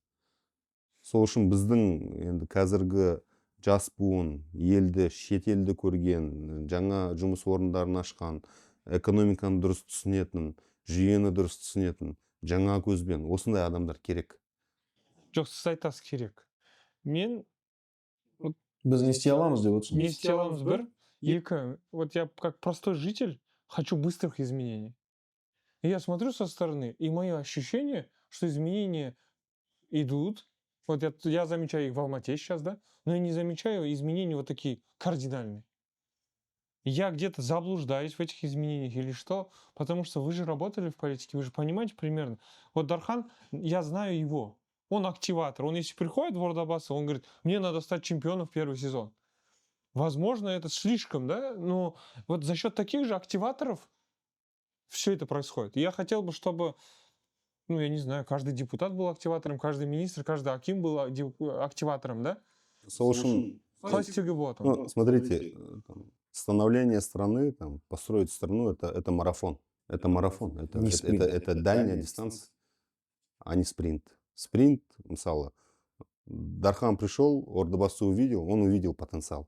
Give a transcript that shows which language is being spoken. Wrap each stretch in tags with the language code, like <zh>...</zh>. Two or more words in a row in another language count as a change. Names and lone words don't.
<kk>Сол үшін біздің енді қазіргі жас буын, елді, шет елді көрген, жаңа жұмыс орындарын ашқан, экономиканы дұрыс түсінетін, жүйені дұрыс түсінетін, жаңа көзбен осындай адамдар керек. Жоқ, сіз айтасыз керек. Мен Біз не істей аламыз деп отырсың. не істей аламыз бір, екі.</kk> <ru>Вот я как простой житель хочу быстрых изменений. И я смотрю со стороны, и мое ощущение, что изменения идут. Вот я замечаю их в Алмате сейчас, да, но я не замечаю изменений вот такие кардинальные. Я где-то заблуждаюсь в этих изменениях или что, потому что вы же работали в политике, вы же понимаете примерно. Вот Дархан, я знаю его, он активатор, он если приходит в Ордабасы, он говорит, мне надо стать чемпионом в первый сезон. Возможно, это слишком, да, но вот за счет таких же активаторов все это происходит. И я хотел бы, чтобы, ну, я не знаю, каждый депутат был активатором, каждый министр, каждый аким был активатором, да?</ru> <kk>Сол үшін,</kk> <ru>смотрите, становление страны, построить страну, это марафон. Это марафон, это дальняя дистанция, а не спринт. Спринт, мысалы, Дархан пришел, Ордабасы увидел, он увидел потенциал.</ru>